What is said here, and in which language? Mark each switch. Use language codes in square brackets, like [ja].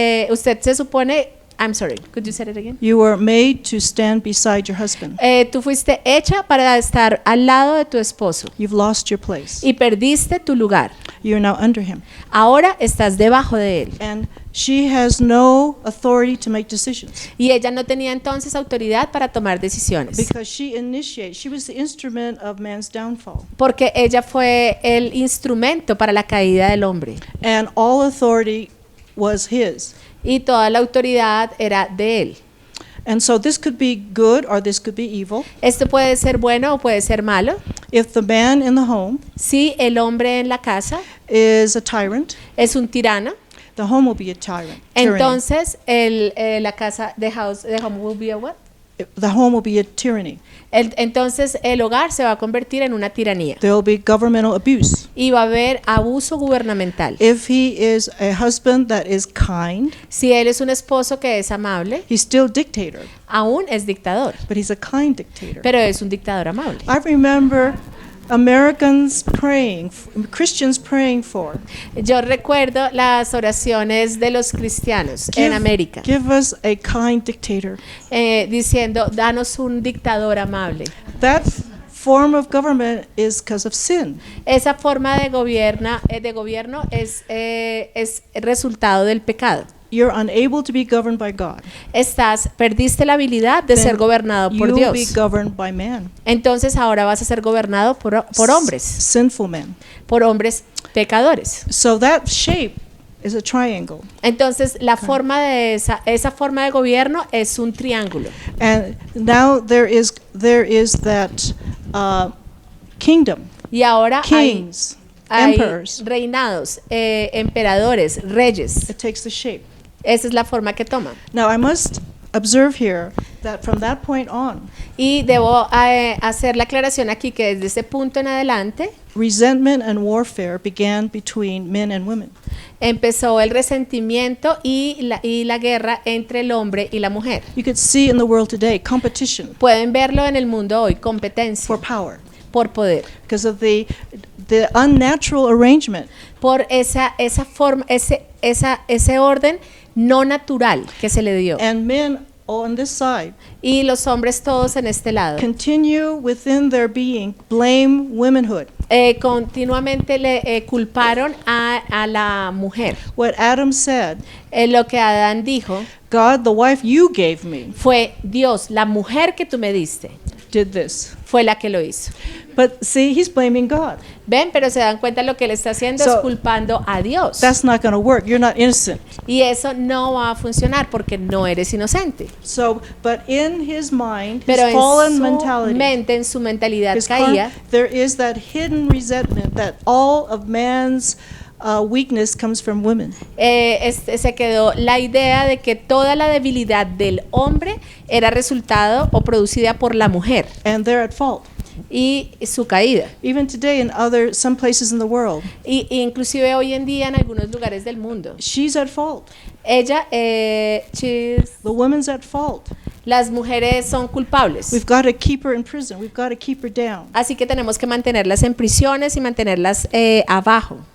[es] Usted se supone, [en] I'm sorry, could you say it again? You were made to stand beside your husband. [es] Tú fuiste hecha para estar al lado de tu esposo [en] You've lost your place. [es] y perdiste tu lugar. [en] You're now under him. [es] Ahora estás debajo de él. [en] And she has no authority to make decisions [es] Y ella no tenía entonces autoridad para tomar decisiones, [en] because she was the instrument of man's downfall. [es] porque ella fue el instrumento para la caída del hombre. [en] And all authority was his. [es] Y toda la autoridad era de él. [en] And so this could be good or this could be evil. [es] Esto puede ser bueno o puede ser malo. [en] If the man in the home [es] Si el hombre en la casa [en] is a tyrant, [es] es un tirano, [en] the home will be a tyrant. Tyranny. [es] entonces la casa, [en] the home will be a what? The home will be a tyranny. [es] Entonces el hogar se va a convertir en una tiranía [en] There will be governmental abuse. [es] y va a haber abuso gubernamental. [en] If he is a husband that is kind, [es] Si él es un esposo que es amable, [en] he's still dictator, [es] aún es dictador, [en] but he's a kind dictator. [es] pero es un dictador amable. [en] I remember Americans praying, Christians praying for. [es] Yo recuerdo las oraciones de los cristianos en América, [en] Give us a kind dictator. [es] diciendo, danos un dictador amable. [en] That form of government is because of sin. [es] Esa forma de gobierno es resultado del pecado. [en] You're unable to be governed by God. [es] Perdiste la habilidad de [en] Then [es] ser gobernado por [en] you'll be [es] Dios. [en] governed by man, [es] Entonces ahora vas a ser gobernado por hombres, [en] sinful men. [es] por hombres pecadores. [en] So that shape is a triangle. [es] Entonces la forma de esa forma de gobierno es un triángulo. [en] And now there is that kingdom, [es] Y ahora [en] kings, [es] hay [en] emperors. [es] reinados, emperadores, reyes. [en] It takes the shape. [es] Esa es la forma que toma. [en] Now I must observe here that from that point on, [es] Y debo hacer la aclaración aquí que desde ese punto en adelante [en] resentment and warfare began between men and women. [es] empezó el resentimiento y la guerra entre el hombre y la mujer. [en] You could see in the world today competition [es] Pueden verlo en el mundo hoy, competencia [en] for power [es] por poder, [en] because of the unnatural arrangement [es] por esa forma, ese orden no natural que se le dio. [en] And men on this side [es] Y los hombres todos en este lado [en] continue within their being blame womanhood. [es] continuamente le culparon a la mujer. [en] What Adam said, [es] Lo que Adán dijo [en] God, the wife you gave me, [es] fue: Dios, la mujer que tú me diste, [en] did this. [es] fue la que lo hizo. [en] But see, he's blaming God. [es] Ven, pero se dan cuenta lo que él está haciendo es [en] So, [es] culpando a Dios. [en] That's not going to work. You're not innocent. [es] Y eso no va a funcionar porque no eres inocente. [en] So, but in his mind, [es] Pero [en] his [es] en [en] fallen [es] su [en] mentality, [es] mente, en su mentalidad [en] his [es] caída, [en] there is that hidden resentment that all of man's weakness comes from women. [es] se quedó la idea de que toda la debilidad del hombre era resultado o producida por la mujer [en] And they're at fault. [es] y su caída. [en] Even today in some places in the world, [es] Y inclusive hoy en día en algunos lugares del mundo. [en] she's at fault. [es] Ella, [en] The woman's at fault. [es] las mujeres son culpables. [en] We've got to keep her in prison. We've got to keep her down. [es] Así que tenemos que mantenerlas en prisiones y mantenerlas abajo,